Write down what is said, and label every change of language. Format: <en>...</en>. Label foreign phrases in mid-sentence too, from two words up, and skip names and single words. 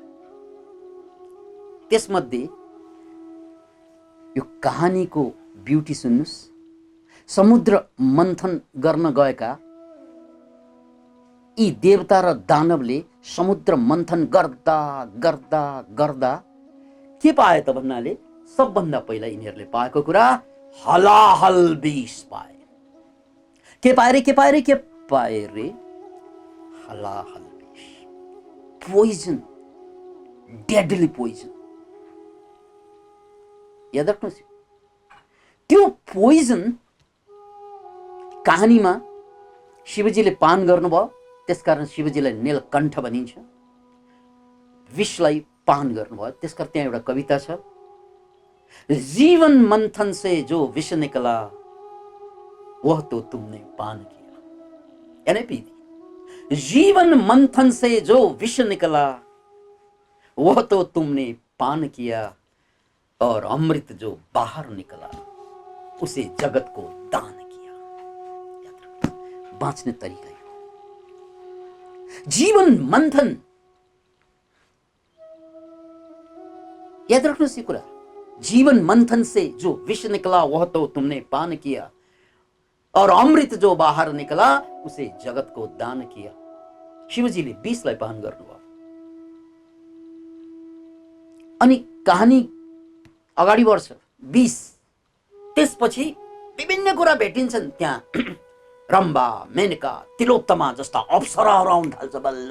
<ne>त्यसमध्ये यो कहानीको ब्युटी सुन्नुस्। समुद्र मन्थन गर्न गएका यी देवता र दानवले समुद्र मन्थन गर्दा गर्दा गर्दा के पाए त भन्नाले सबभन्दा पहिला यिनीहरूले पाएको कुरा हलाहल विष पाए। के पाए रे, के पाए रे, के पाए रे? हलाहल विष,</ne> <en>Poison, deadly poison.</en> <ne>याद राख्नुहोस्, त्यो पोइजन कहानीमा शिवजीले पान गर्नुभयो, त्यसकारण शिवजीलाई नीलकण्ठ भनिन्छ। विषलाई पान गर्नुभयो, त्यसकारण त्यहाँ एउटा कविता छ,</ne> <hi>जीवन मंथन से जो विष निकला वह तो तुमने पान किया। यानी पी दी। जीवन मंथन से जो विष निकला वह तो तुमने पान किया, और अमृत जो बाहर निकला उसे जगत को दान किया।</hi> <ne>बाँच्ने तरिका यो।</ne> <hi>जीवन मंथन,</hi> <ne>याद रख्नुहोस् यो कुरा।</ne> <hi>जीवन मंथन से जो विष निकला वह तो तुमने पान किया, और अमृत जो बाहर निकला उसे जगत को दान किया।</hi> <ne>शिवजीले विषलाई पान गर्नुभयो। अनि कहानी अगाडि बढ्छ। विष, त्यसपछि विभिन्न कुरा भेटिन्छन् त्यहाँ। रम्बा, मेनका, तिलोत्तमा जस्ता अप्सराहरू आउन थाल्छ बल्ल।</ne>